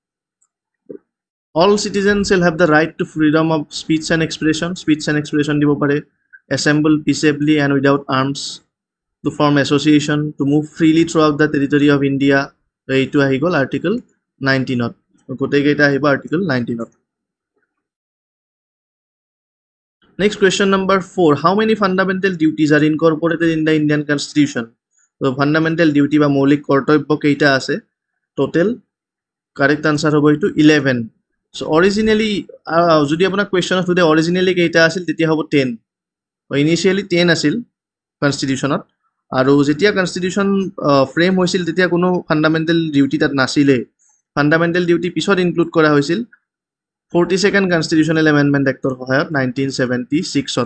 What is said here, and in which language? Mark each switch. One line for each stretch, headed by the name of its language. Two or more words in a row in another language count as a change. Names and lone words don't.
English: All citizen shall have the right to freedom of speech and expression, speech and expression
Assamese: দিব পাৰে,
English: assemble peaceably and without arms, to form association, to move freely throughout the territory of India.
Assamese: এইটো আহি গ'ল আৰ্টিকল 19ত, গোটেইকেইটা আহিব আৰ্টিকল 19ত।
English: Next question number 4. How many fundamental duties are incorporated in the Indian Constitution? So fundamental duty
Assamese: বা মৌলিক কৰ্তব্য কেইটা আছে টোটেল?
English: correct answer
Assamese: হ'ব এইটো 11.
English: So originally
Assamese: যদি আপোনাক কুৱেশ্যনত সোধে অৰিজিনেলি কেইটা আছিল, তেতিয়া হ'ব 10. ইনিচিয়েলি 10 আছিল কনষ্টিটিউশ্যনত, আৰু যেতিয়া
English: constitution frame
Assamese: হৈছিল তেতিয়া কোনো
English: fundamental duty
Assamese: তাত নাছিলে।
English: fundamental duty
Assamese: পিছত ইনক্লুড কৰা হৈছিল
English: 42nd constitutional amendment act
Assamese: সহায়ত 1976ত।